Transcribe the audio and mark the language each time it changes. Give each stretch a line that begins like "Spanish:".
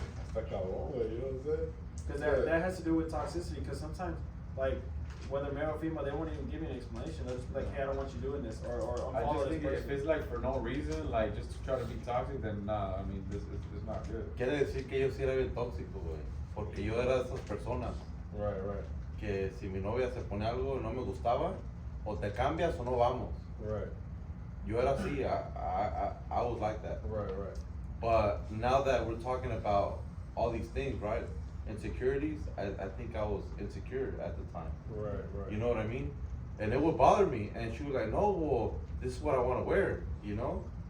English: Stuck out one way, you know what I'm saying? because that has to do with toxicity. Because sometimes like whether male or female, they won't even give you an explanation. They'll just be like, hey, I don't want you doing this, or I unfollow just this think if person. it's like for no reason, like just to try to be toxic, then nah, I mean, this is not good.
Spanish: Quiere decir que yo sí era bien tóxico, güey. Porque yo era de esas personas
English: Right.
Spanish: que si mi novia se pone algo y no me gustaba, o te cambias o no vamos.
English: Right.
Spanish: Yo era así,
English: I was like that. Right. But now that we're talking about all these things, right? Insecurities, I think I was insecure at the time. Right. You know what I mean? And it would bother me. And she was like, no, well, this is what I want to wear, you know?